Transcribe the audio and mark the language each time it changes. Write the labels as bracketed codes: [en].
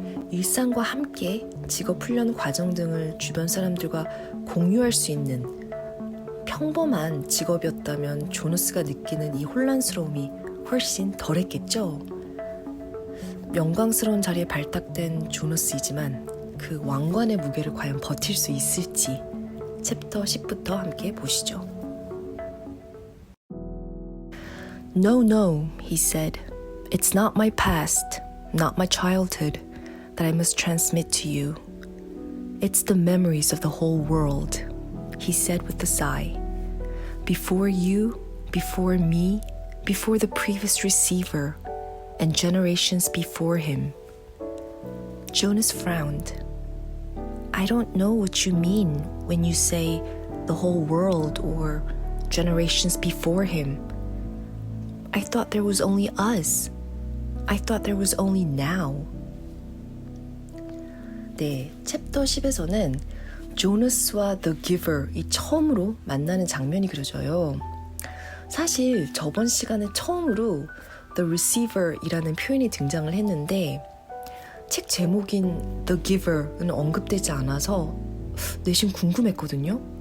[ko] 일상과 함께 직업 훈련 과정 등을 주변 사람들과 공유할 수 있는 평범한 직업이었다면 조너스가 느끼는 이 혼란스러움이 훨씬 덜했겠죠. 영광스러운 자리에 발탁된 조너스이지만 그 왕관의 무게를 과연 버틸 수 있을지 챕터 10부터 함께 보시죠. [en] No, he said. It's not my past, not my childhood that I must transmit to you. It's the memories of the whole world, he said with a sigh. Before you, before me, before the previous receiver, and generations before him. Jonas frowned. I don't know what you mean when you say the whole world or generations before him. I thought there was only us. I thought there was only now. [ko] 네, 챕터 10에서는 조너스와 The Giver이 처음으로 만나는 장면이 그려져요. 사실 저번 시간에 처음으로 The Receiver이라는 표현이 등장을 했는데 책 제목인 The Giver는 언급되지 않아서 내심 궁금했거든요.